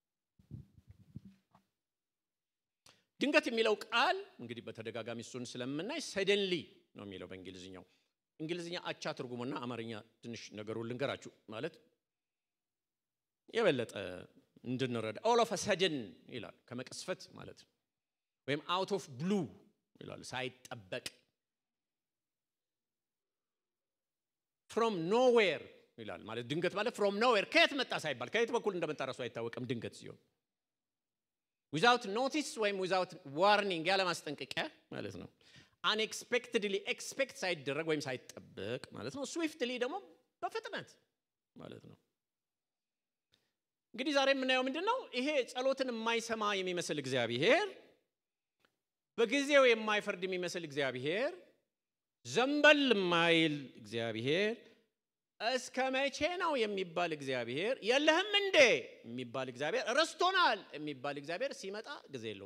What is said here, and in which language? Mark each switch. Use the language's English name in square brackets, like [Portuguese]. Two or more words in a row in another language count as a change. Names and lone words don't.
[Amharic] ድንገት የሚለው ቃል እንግዲህ በተደጋጋሚ እሱን ስለምናይ suddenly ነው የሚለው በእንግሊዝኛው እንግሊዝኛ አቻ ትርጉሙና አማርኛ ትንሽ ነገሩን ልንገራችሁ ማለት የበለጠ እንድንረዳ [English] all of a sudden [Amharic] ይላል ከመቀስፈት ማለት ነው ወይም [English] out of blue [Amharic] ይላል ሳይጠበቅ [English] from nowhere [Amharic] ይላል ማለት ድንገት ማለት [English] from nowhere [Amharic] ከየት መጣ ሳይባል ከየት በኩል እንደመጣ ራሱ አይታወቅም ድንገት ሲሆን [English] without notice [Amharic] ወይም [English] without warning [Amharic] ያለ ማስጠንቀቂያ ማለት ነው unexpectedly expect ሳይደረግ ወይም ሳይጠበቅ ማለት ነው swiftly ደግሞ በፍጥነት ማለት ነው እንግዲህ ዛሬ የምናየው ምንድነው ይሄ ጸሎትን የማይሰማ የሚመስል እግዚአብሔር በጊዜው የማይፈርድ የሚመስል እግዚአብሔር ዘንበል የማይል እግዚአብሔር እስከ መቼ ነው የሚባል እግዚአብሔር የለህም እንዴ የሚባል እግዚአብሔር ረስቶናል የሚባል እግዚአብሔር ሲመጣ ጊዜ